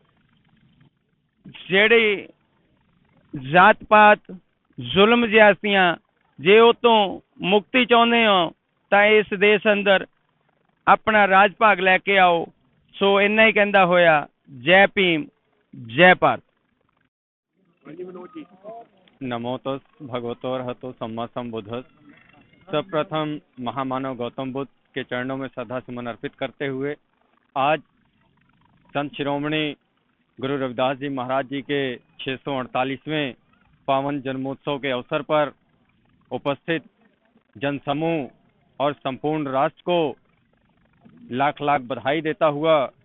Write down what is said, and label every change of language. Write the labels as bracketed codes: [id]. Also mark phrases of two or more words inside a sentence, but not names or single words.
[pa] ਜਿਹੜੇ ਜਾਤ ਪਾਤ ਜ਼ੁਲਮ ਜ਼ਿਆਦਤੀਆਂ, ਜੇ ਉਹ ਤੋਂ ਮੁਕਤੀ ਚਾਹੁੰਦੇ ਹੋ ਤਾਂ ਇਸ ਦੇਸ਼ ਅੰਦਰ ਆਪਣਾ ਰਾਜ ਭਾਗ ਲੈ ਕੇ ਆਓ। ਸੋ ਇੰਨਾ ਹੀ ਕਹਿੰਦਾ ਹੋਇਆ, ਜੈ ਭੀਮ, ਜੈ ਭਾਰਤ। ਹਾਂਜੀ ਮਨੋਜ ਜੀ। [pi] नमो तस् भगवतो अर्हतो सम्मा सम्बुद्धस्। [hi] सर्वप्रथम महामानव गौतम बुद्ध के चरणों में श्रद्धा सुमन अर्पित करते हुए आज संत शिरोमणि गुरु रविदास जी महाराज जी के 648वें पावन जन्मोत्सव के अवसर पर उपस्थित जनसमूह और संपूर्ण राष्ट्र को लाख लाख बधाई देता हुआ